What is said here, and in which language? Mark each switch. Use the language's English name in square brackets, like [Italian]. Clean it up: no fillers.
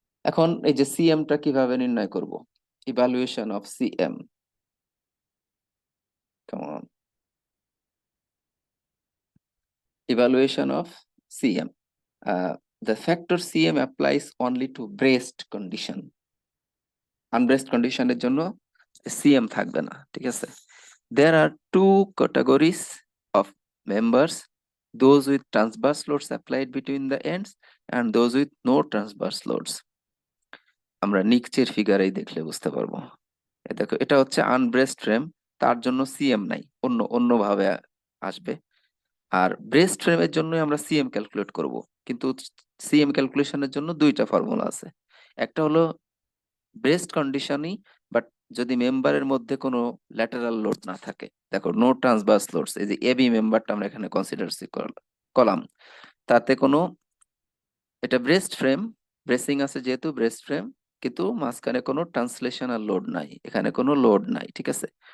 [Bangla] এখন এই যে সিএমটা কিভাবে নির্ণয় করব, ইভালুয়েশন অফ সিএম, কেমন, [English] evaluation of CM. The factor CM applies only to braced condition. [Bangla] Unbraced condition এর জন্য CM থাকবে না, ঠিক আছে? [English] There are two categories of members, those with transverse loads applied between the ends and those with no transverse loads. [Bangla] আমরা নিচের ফিগারেই দেখলে বুঝতে পারবো। দেখো এটা হচ্ছে আনব্রেসড ফ্রেম, তার জন্য সিএম নাই, অন্যভাবে আসবে। আর ব্রেস্ট ফ্রেমের জন্য আমরা সিএম ক্যালকুলেট করব, কিন্তু সিএম ক্যালকুলেশনের জন্য দুইটা ফর্মুলা আছে। একটা হলো ব্রেস্ট কন্ডিশনই, বাট যদি মেম্বারের মধ্যে কোনো ল্যাটারাল লোড না থাকে, দেখো নো ট্রান্সভার্স লোডস, এই যে এবি মেম্বারটা আমরা এখানে কনসিডার করলাম, তাতে কোনো, এটা ব্রেস্ট ফ্রেম, ব্রেসিং আছে যেহেতু ব্রেস্ট ফ্রেম, কিন্তু মাঝখানে কোনো ট্রান্সলেশনাল লোড নাই, এখানে কোনো লোড নাই, ঠিক আছে।